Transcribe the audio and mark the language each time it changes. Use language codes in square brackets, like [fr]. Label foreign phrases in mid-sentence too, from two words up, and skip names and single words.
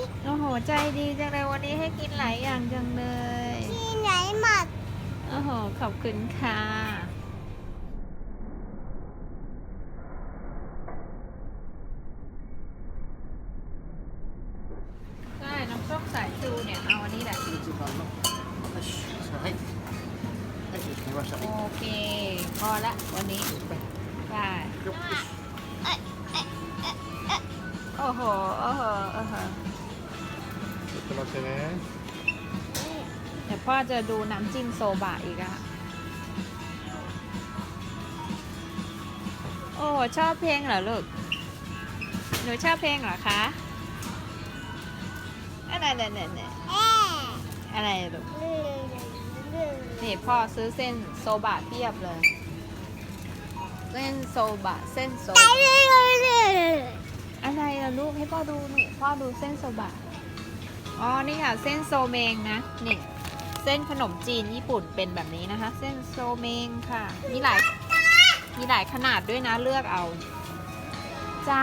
[th] โอ้โหใจดีจังเลยวันนี้ให้กินหลายอย่างจังเลย ที่ไหนหมด โอ้โหขอบคุณค่ะใช่น้ำส้มสายชูเนี่ยเอาอันนี้แหละ [ja] はい見ました [th] โอเค พอละวันนี้ได้โอ้โห [ja] ちょっと待ってね [th] เดี๋ยวพ่อจะดูน้ำจิ้มโซบะอีกอะโอ้ชอบเพลงเหรอลูกหนูชอบเพลงเหรอคะ อะไรอะไรลูกนี่พ่อซื้อเส้นโซบะเทียบเลย เส้นโซบะอะไรล่ะลูกให้พ่อดูนี่พ่อดูเส้นโซบะอ๋อนี่ค่ะเส้นโซเมงนะนี่เส้นขนมจีนญี่ปุ่นเป็นแบบนี้นะคะ เส้นโซเมงค่ะมีหลายขนาดด้วยนะเลือกเอาจ้า